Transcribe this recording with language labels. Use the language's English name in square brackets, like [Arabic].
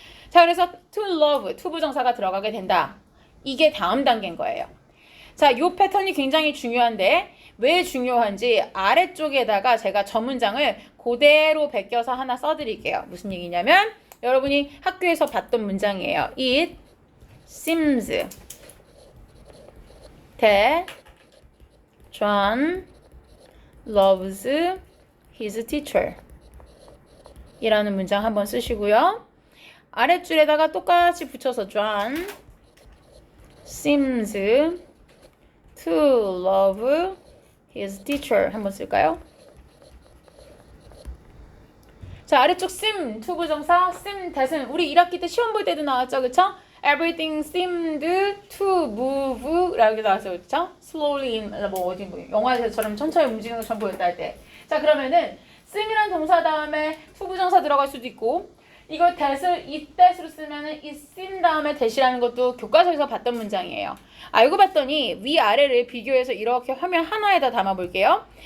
[Korean] 자, 그래서 to love, 투부정사가 들어가게 된다. 이게 다음 단계인 거예요. 자, 요 패턴이 굉장히 중요한데 왜 중요한지 아래쪽에다가 제가 저 문장을 그대로 베껴서 하나 써드릴게요. 무슨 얘기냐면 여러분이 학교에서 봤던 문장이에요. [English] It seems that John loves his teacher [Korean] 이라는 문장 한번 쓰시고요. [English] 아랫줄에다가 똑같이 붙여서 John seems to love his teacher 한번 쓸까요? [Korean] 자, 아래쪽 seem, 투부정사, seem, that은 우리 1학기 때 시험 볼 때도 나왔죠, 그쵸? [English] Everything seemed to move [Korean] 라고 나왔어요, 그쵸? [English] Slowly in, [Korean] 어디 영화에서처럼 천천히 움직이는 것처럼 보였다 할 때. 자, 그러면은 seem이란 동사 다음에 투부정사 들어갈 수도 있고 이걸 that을 it that으로 쓰면은 it seem 다음에 that이라는 것도 교과서에서 봤던 문장이에요. 알고 봤더니 위아래를 비교해서 이렇게 화면 하나에다 담아 볼게요.